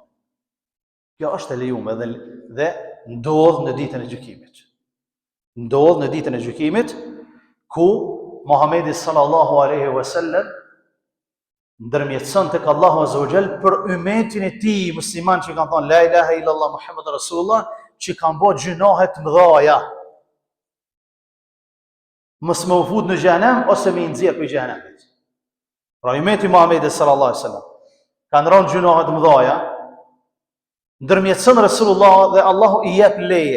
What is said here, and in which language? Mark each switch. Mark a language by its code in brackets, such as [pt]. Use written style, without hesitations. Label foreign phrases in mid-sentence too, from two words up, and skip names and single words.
[sq] Kjo është e lejuar dhe ndodh në ditën e gjykimit. Ndodh në ditën e gjykimit ku Muhamedi [ar] صلى الله عليه وسلم [sq] ndërmjetëson tek Allahu [ar] عز وجل [sq] për ummetin e tij musliman që kanë thënë [ar] لا إله إلا الله محمد رسول الله, [sq] që kanë bërë gjunohe të mëdha. Mos më fut në xhenem ose më nxjerr për xhenemit. Pra ummeti Muhamedi [ar] صلى الله عليه وسلم [sq] kanë rënë gjunohe të mëdha, ndërmjetëson Rasulullah dhe Allahu i jep leje.